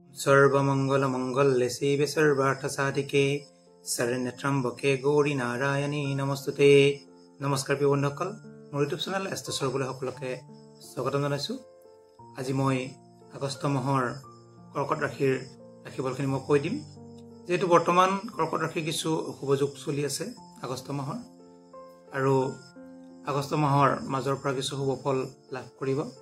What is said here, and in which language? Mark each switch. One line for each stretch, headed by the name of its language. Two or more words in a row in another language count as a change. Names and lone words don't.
Sanskrit: सर्वमंगलमंगल्ये शिवे सर्वार्थसाधिके शरण्यत्र्यम्बके गौरी नारायणी नमस्ते।
Assamese: নমস্কাৰ প্ৰিয় बন্ধুসকল, মোৰ ইউটিউব চেনেল এষ্টছৰ বুলি সকলোকে স্বাগতম জনাইছো। আজি মই আগষ্ট মাহৰ কৰ্কট ৰাশিৰ ৰাশিফলখিনি মই কৈ দিম। যেহেতু বৰ্তমান কৰ্কট ৰাশিৰ কিছু অশুভ যোগ চলি আছে আগষ্ট মাহৰ, আৰু আগষ্ট মাহৰ মাজৰ পৰা কিছু শুভ ফল লাভ কৰিব।